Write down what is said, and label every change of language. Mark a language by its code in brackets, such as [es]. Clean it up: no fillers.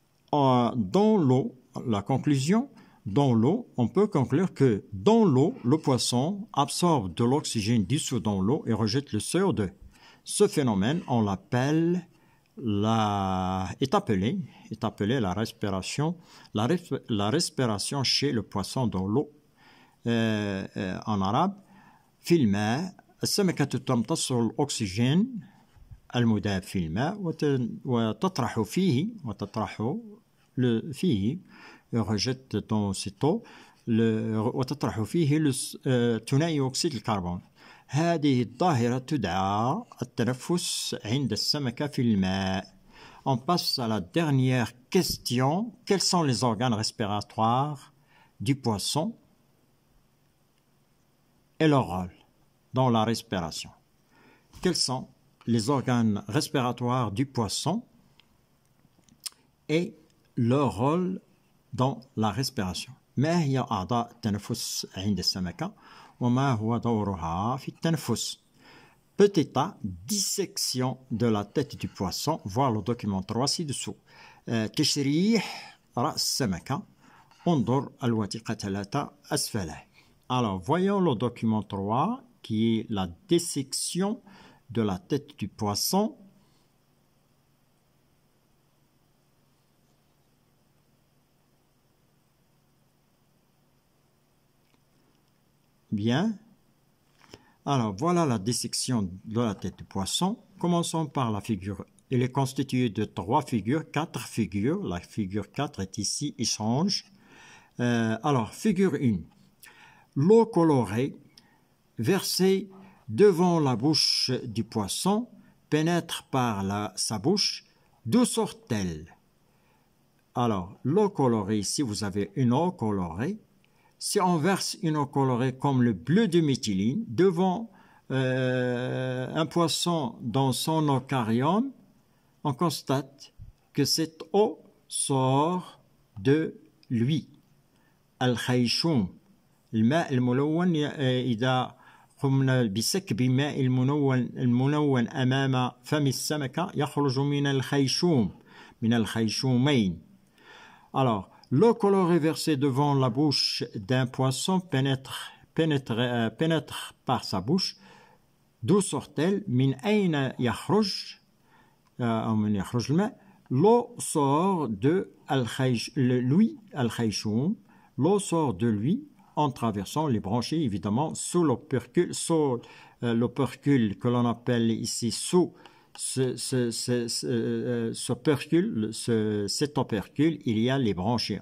[fr] Dans l'eau, la conclusion, dans l'eau, on peut conclure que dans l'eau, le poisson absorbe de l'oxygène dissous dans l'eau et rejette le CO2. Ce phénomène, on l'appelle est appelé la respiration chez le poisson dans l'eau. [ar] En arabe, في الماء السمكة تمتص الأكسجين المذاب في الماء وتطرح فيه [fr] rejette dans cette eau [ar] وتطرح فيه ثاني أكسيد الكربون. هذه الظاهرة تدعى التنفس عند السمكة في الماء. [fr] On passe à la dernière question. Quels sont les organes respiratoires du poisson et leur rôle? dans la respiration. Quels sont les organes respiratoires du poisson et leur rôle dans la respiration. [ar] ما هي أعضاء التنفس عند السمكة وما هو دورها في التنفس. [fr] Petit A, dissection de la tête du poisson, voir le document 3 ci-dessous. [ar] تشريح رأس السمكة انظر الوثيقة 3 أسفله. [fr] Alors, voyons le document 3 qui est la dissection de la tête du poisson. Bien. Alors, voilà la dissection de la tête du poisson. Commençons par la figure. Elle est constituée de 3 figures, 4 figures. La figure 4 est ici, il change. Alors, figure 1. L'eau colorée versée devant la bouche du poisson pénètre par sa bouche. D'où sort-elle? Alors, l'eau colorée, ici, vous avez une eau colorée. Si on verse une eau colorée comme le bleu de méthyline devant un poisson dans son aquarium, on constate que cette eau sort de lui. [ar] الخيشوم الماء الملون إذا قمنا بسكب الماء الملون أمام فم السمكة يخرج من الخيشومين. [fr] Alors, l'eau colorée versée devant la bouche d'un poisson pénètre par sa bouche. D'où sort-elle? [ar] من أين يخرج أو من يخرج الماء? [fr] L'eau sort de lui, الخيشوم. L'eau sort de lui en traversant les branchies, évidemment, sous l'opercule, l'opercule que l'on appelle ici sous cet opercule, il y a les branchies.